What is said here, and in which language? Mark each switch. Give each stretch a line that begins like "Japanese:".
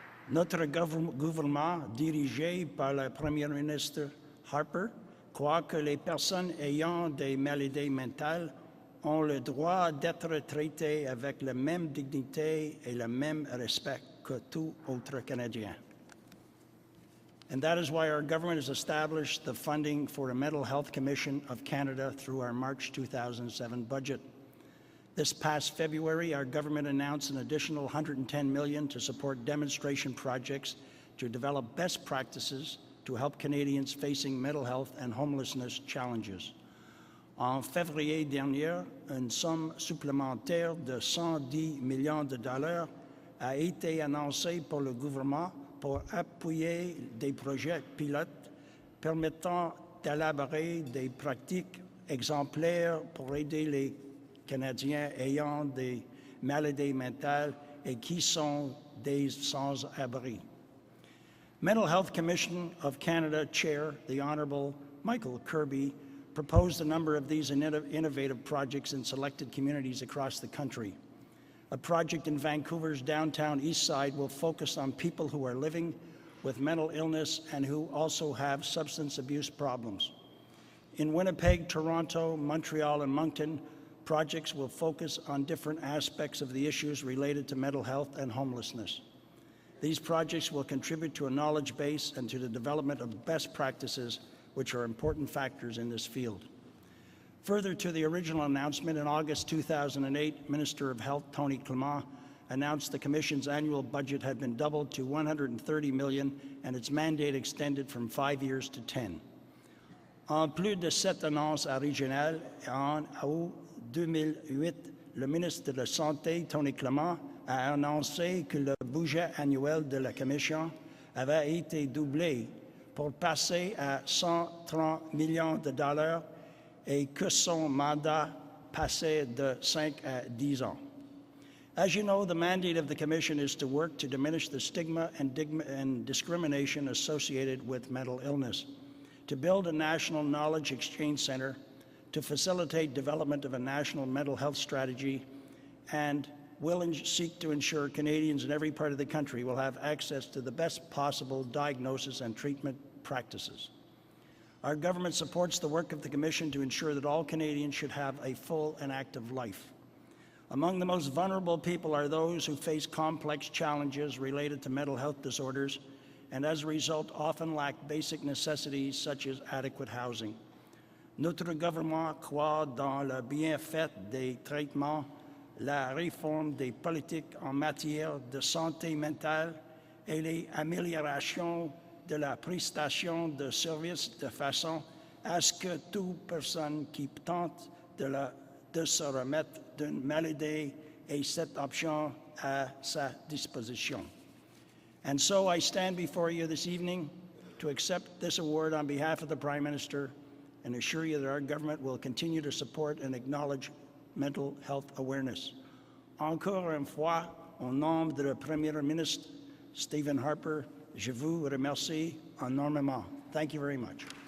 French: Notre gouvernement, dirigé par le Premier ministre Harper, croit que les personnes ayant des maladies mentales ont le droit d'être traitées avec la même dignité et le même respect que tout autre Canadien.
English: And that is why our government has established the funding for a Mental Health Commission of Canada through our March 2007 budget. This past February, our government announced an additional $110 million to support demonstration projects to develop best practices to help Canadians facing mental health and homelessness challenges.
French: En février dernier, une somme supplémentaire de 110 millions de dollars a été annoncée pour le gouvernement pour appuyer des projets pilotes permettant d'élaborer des pratiques exemplaires pour aider les Canadiens ayant des maladies mentales et qui sont des sans-abri.
English: Mental Health Commission of Canada Chair, the Honourable Michael Kirby, proposed a number of these innovative projects in selected communities across the country. A project in Vancouver's downtown east side will focus on people who are living with mental illness and who also have substance abuse problems. In Winnipeg, Toronto, Montreal, and Moncton, projects will focus on different aspects of the issues related to mental health and homelessness. These projects will contribute to a knowledge base and to the development of best practices, which are important factors in this field. Further to the original announcement, in August 2008, Minister of Health Tony Clement announced the Commission's annual budget had been doubled to $130 million and its mandate extended from 5 years to 10.
French: En plus de cette annonce originale, en août 2008, le ministre de la Santé, Tony Clement, a annoncé que le budget annuel de la Commission avait été doublé pour passer à 130 millions de dollars et que son mandat passait de 5 à 10 ans.
English: As you know, the mandate of the Commission is to work to diminish the stigma and discrimination associated with mental illness, to build a national knowledge exchange center, to facilitate development of a national mental health strategy, and will seek to ensure Canadians in every part of the country will have access to the best possible diagnosis and treatment practices. Our government supports the work of the Commission to ensure that all Canadians should have a full and active life. Among the most vulnerable people are those who face complex challenges related to mental health disorders and as a result often lack basic necessities such as adequate housing.
French: Notre gouvernement croit dans le bienfait des traitements, la réforme des politiques en matière de santé mentale et les améliorations de la prestation de services de façon à ce que toute personne qui tente de se remettre d'une maladie ait cette option à sa disposition.
English: And so I stand before you this evening to accept this award on behalf of the Prime Minister and assure you that our government will continue to support and acknowledge mental health awareness.
French: Encore une fois, au nom de le Premier ministre Stephen Harper, je vous remercie enormément.
English: Thank you very much.